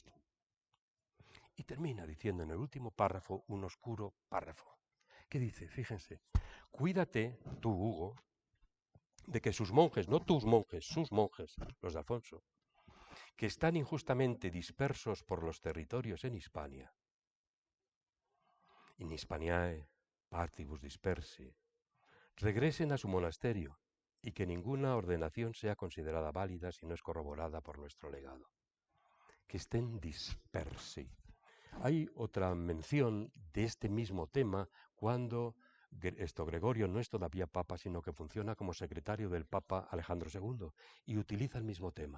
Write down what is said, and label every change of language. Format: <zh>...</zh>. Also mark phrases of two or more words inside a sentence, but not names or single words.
<es>Y termina diciendo en el último párrafo un oscuro párrafo. ¿Qué dice? Fíjense, cuídate, tú, Hugo, de que sus monjes, no tus monjes, sus monjes, los de Alfonso, que están injustamente dispersos por los territorios en Hispania,</es> <la>in Hispaniae partibus dispersi,</la> <es>regresen a su monasterio y que ninguna ordenación sea considerada válida si no es corroborada por nuestro legado. Que estén dispersi. Hay otra mención de este mismo tema cuando Gregorio no es todavía papa, sino que funciona como secretario del Papa Alejandro II y utiliza el mismo tema.</es>